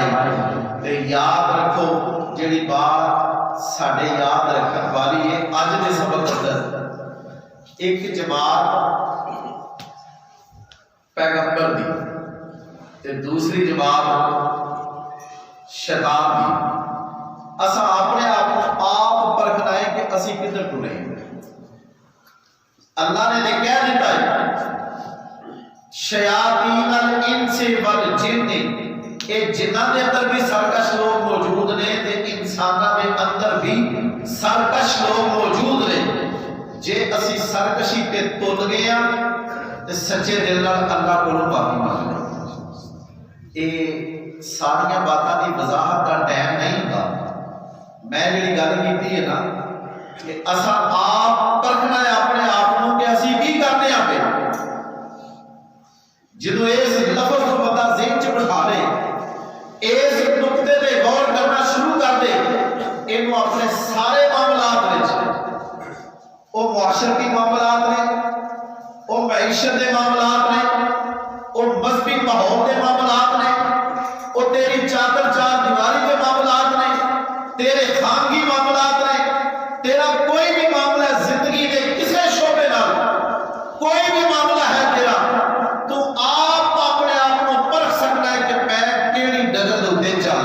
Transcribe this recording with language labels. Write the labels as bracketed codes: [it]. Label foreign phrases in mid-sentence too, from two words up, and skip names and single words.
[pa] تے یاد رکھو جڑی بات ساڈے یاد رکھن والی ہے، اج دے سبق اندر ایک جماعت پیغمبر دی تے دوسری جماعت شیطان دی، اساں اپنے آپ پرکھنا ہے کہ اسی کدھر ٹرے ہیں۔ اللہ نے کہہ دیتا ہے [ar] شیاطین الانس والجن، [pa] اے جنہاں دے اندر بھی سرکش لوگ موجود نے تے انساناں دے اندر بھی سرکش لوگ موجود نے، جے اسی سرکشی تے تل گئے ہاں تے سچے دل نال اللہ کولوں معافی مانگ لیں۔ اے ساریاں باتاں دی وضاحت کا ٹائم نہیں ہوندا، میں جڑی گل کیتی ہے نا کہ اساں آپ پرکھنا ہے اپنے آپ کو کہ اسی کی کرنے آ پے۔ جدوں اس لفظ کو بندہ ذہن چ بٹھا لے، اس نقطے تے غور کرنا شروع کر دے، اینو اپنے سارے معاملات وچ، او معاشرتی معاملات نے، او معیشت کے معاملات نے، او مذہبی ماحول کے معاملات نے، او تیری چادر چار دیواری کے معاملات نے، تیرے خانگی معاملات نے، تیرا کوئی بھی معاملہ زندگی کے کسی شعبے نال کوئی بھی معاملہ ہے تیرا، تو آپ اپنے آپ کو پرکھ سکنا ہے کہ میں کیڑی ڈگر دے چلنا۔